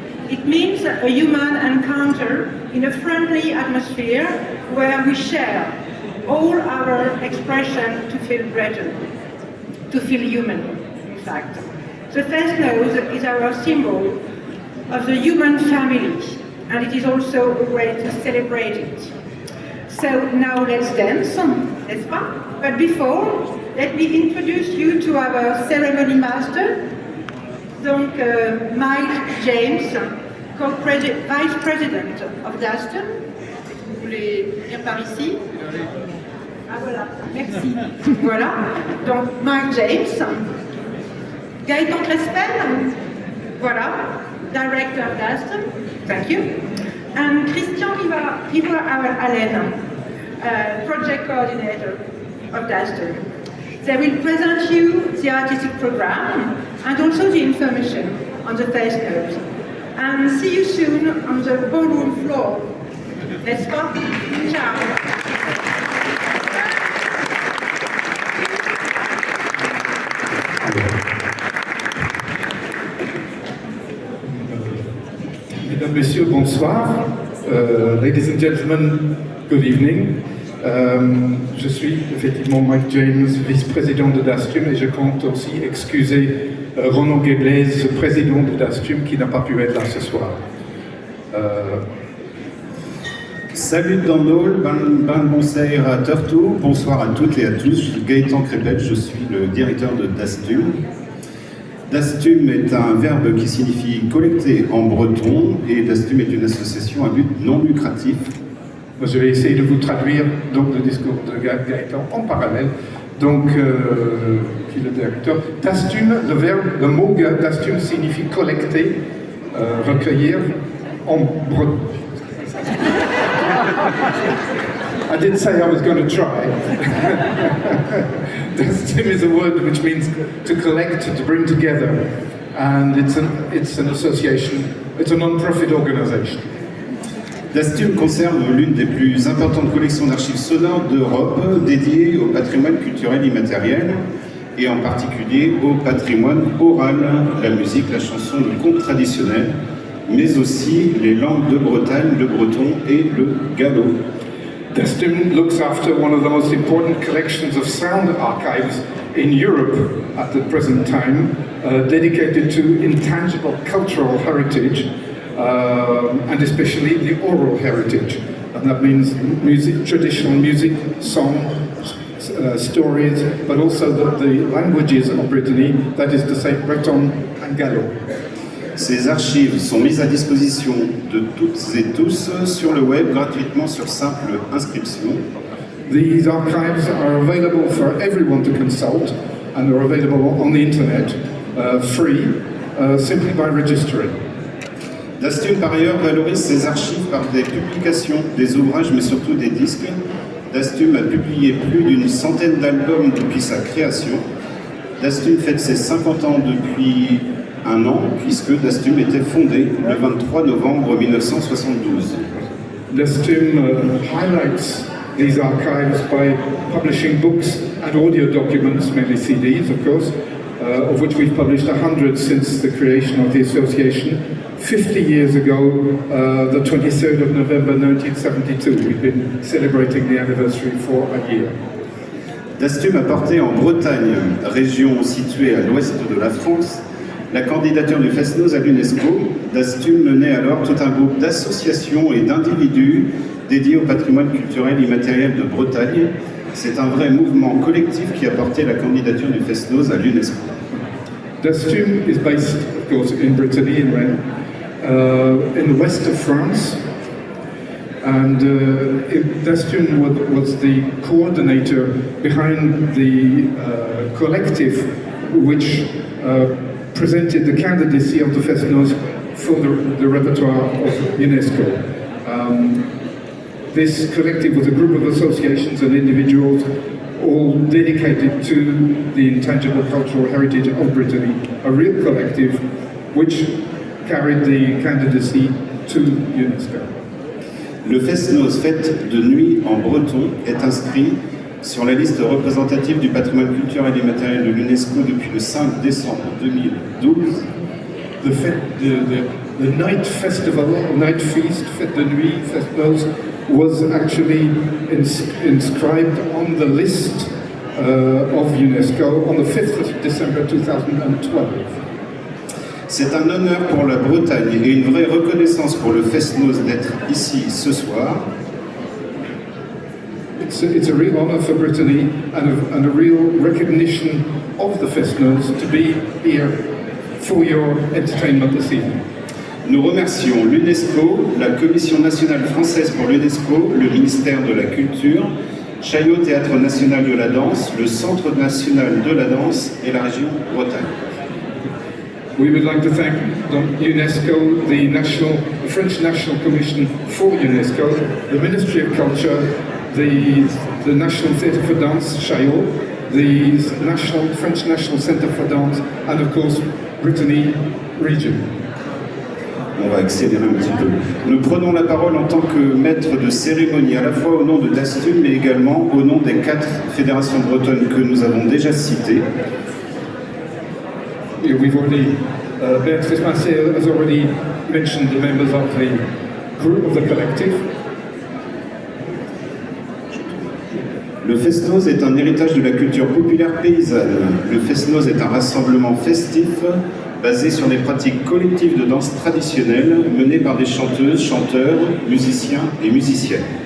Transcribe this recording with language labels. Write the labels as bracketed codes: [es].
[en] It means a human encounter in a friendly atmosphere where we share all our expression to feel better, to feel human, in fact. The Fest-Noz is our symbol of the human family, and it is also a way to celebrate it. So now let's dance, [fr] n'est-ce pas? [en] But before, let me introduce you to our ceremony master, donc Mike James, Vice President of Daston. [fr] Vous voulez venir par ici? Ah voilà, merci. Voilà, donc Mike James. [en] Gaëtan Crespel, voilà, Director of Daston. Thank you. and Christian Rivard-Allen, project coordinator of Dastum. They will present you the artistic program and also the information on the face note. And see you soon on the ballroom floor. [fr] N'est-ce pas? Ciao. Mesdames, Messieurs, bonsoir. [en] Ladies and gentlemen, good evening. [fr] Je suis effectivement Mike James, vice-président de Dastum, et je compte aussi excuser Ronan Geblaise, président de Dastum, qui n'a pas pu être là ce soir. Salut Dandol, ban bonsair à Turtou, bonsoir à toutes et à tous, je suis Gaëtan Crépet, je suis le directeur de Dastum. Dastum est un verbe qui signifie collecter en breton, et Dastum est une association à but non lucratif. Je vais essayer de vous traduire donc le discours de Gaëtan en parallèle. Donc, qui est le directeur. Dastum, le mot Dastum signifie collecter, recueillir en breton. [en] I did say I was going to try. Dastum is a word which means to collect, to bring together, and it's an association. It's a non-profit organization. [fr] Dastum conserve l'une des plus importantes collections d'archives sonores d'Europe dédiées au patrimoine culturel immatériel et en particulier au patrimoine oral, la musique, la chanson, le conte traditionnel, mais aussi les langues de Bretagne, le breton et le gallo. [en] Dastum looks after one of the most important collections of sound archives in Europe at the present time, dedicated to intangible cultural heritage, and especially the oral heritage. And that means music, traditional music, song, stories, but also the languages of Brittany, that is to say Breton and Gallo. [fr] Ces archives sont mises à disposition de toutes et tous sur le web gratuitement sur simple inscription. [en] These archives are available for everyone to consult and are available on the internet, free, simply by registering. [fr] Dastum par ailleurs valorise ses archives par des publications, des ouvrages mais surtout des disques. Dastum a publié plus d'une centaine d'albums depuis sa création. Dastum fête ses 50 ans depuis un an, puisque Dastum était fondé le 23 novembre 1972. [en] Dastum highlights these archives by publishing books and audio documents, mainly CDs of course, of which we've published 100 since the creation of the association. 50 years ago, the 23rd of November 1972, we've been celebrating the anniversary for a year. [fr] Dastum a porté en Bretagne, région située à l'ouest de la France, la candidature du Fest-Noz à l'UNESCO. Dastum menait alors tout un groupe d'associations et d'individus dédiés au patrimoine culturel immatériel de Bretagne. C'est un vrai mouvement collectif qui a porté la candidature du Fest-Noz à l'UNESCO. [en] Dastum is based, of course, in Brittany, in Rennes, in the west of France. And Dastum was the coordinator behind the collective which presented the candidacy of the Fest-Noz for the repertoire of UNESCO. This collective was a group of associations and individuals all dedicated to the intangible cultural heritage of Brittany, a real collective which carried the candidacy to UNESCO. [fr] Le Fest-Noz, fête de nuit en breton, est inscrit sur la liste représentative du patrimoine culturel immatériel de l'UNESCO depuis le 5 décembre 2012. [en] The night festival, night feast, [fr] fête de nuit, [en] Fest-Noz, was actually inscribed on the list of UNESCO on the 5th of December 2012. [fr] C'est un honneur pour la Bretagne et une vraie reconnaissance pour le Fest-Noz d'être ici ce soir. [en] It's a real honor for Brittany and a real recognition of the Fest-Noz to be here for your entertainment this evening. [fr] Nous remercions l'UNESCO, la Commission nationale française pour l'UNESCO, le ministère de la Culture, Chaillot Théâtre national de la danse, le Centre national de la danse et la région Bretagne. [en] We would like to thank UNESCO, the French National Commission for UNESCO, the Ministry of Culture, the National Theatre for Dance, Chaillot, the French National Centre for Dance, and of course, Brittany Region. [fr] On va accélérer un petit peu. Nous prenons la parole en tant que maître de cérémonie, à la fois au nom de Dastum, mais également au nom des 4 fédérations bretonnes que nous avons déjà citées. [en] We've already, Béatrice Massier has already mentioned the members of the group, of the collective. [fr] Le Fest-Noz est un héritage de la culture populaire paysanne. Le Fest-Noz est un rassemblement festif basé sur les pratiques collectives de danse traditionnelles menées par des chanteuses, chanteurs, musiciens et musiciennes.